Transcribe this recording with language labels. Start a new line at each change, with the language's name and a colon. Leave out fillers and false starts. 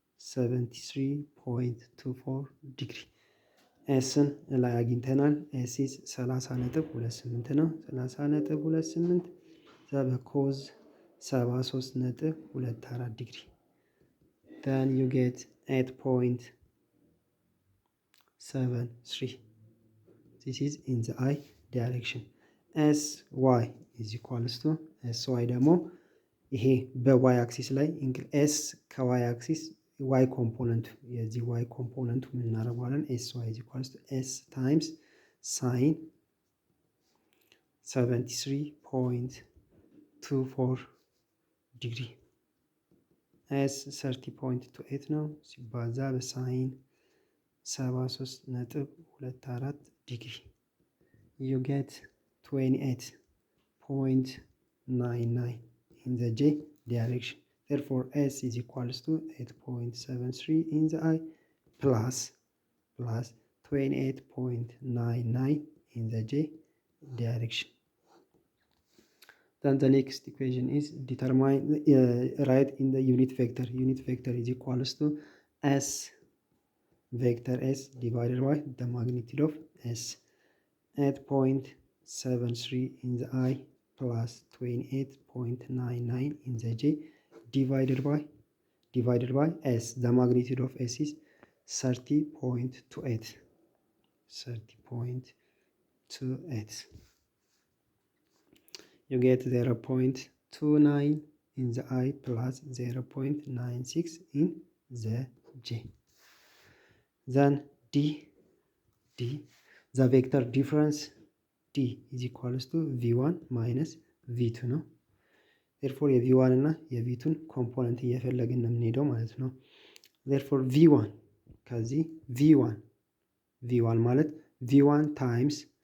Amharic: 73.24 ዲግሪ ኤስን ላይ አግኝተናል። ኤስ ኢዝ 30.28 ነው። 30.28 በኮዝ 73.24 ዲግሪ
English: then you get 8.73. this is in the I direction. sy is equals to sy
Amharic: ደግሞ ይሄ በዋይ አክሲስ ላይ ኤስ ከዋይ አክሲስ ዋይ ኮምፖነንቱ የዚህ ዋይ ኮምፖነንቱ ምን እናደርገዋለን?
English: ኤስ ዋይ is equals to ኤስ ታይምስ ሳይን 73.24 ዲግሪ ኤስ 30.28
Amharic: ነው ሲባዛ በሳይን
English: 73.24 ዲግሪ you get 28.99 in the J direction. Therefore, S is equals to 8.73 in the I plus 28.99 in the J direction. Then the next equation is determine write in the unit vector. Unit vector is equals to S vector S divided by the magnitude of S. 8.73 in the I plus 28.99 in the J divided by S. The magnitude of S is 30.28. 30.28. You get 0.29 in the I plus 0.96 in the J. Then D the vector difference D is equals to V1 minus V2 ነው። therefore
Amharic: የV1 እና የV2ን ኮምፖነንት እየፈለግን ነው የምንሄደው ማለት ነው።
English: therefore V1 ከዚህ V1 ማለት V1 times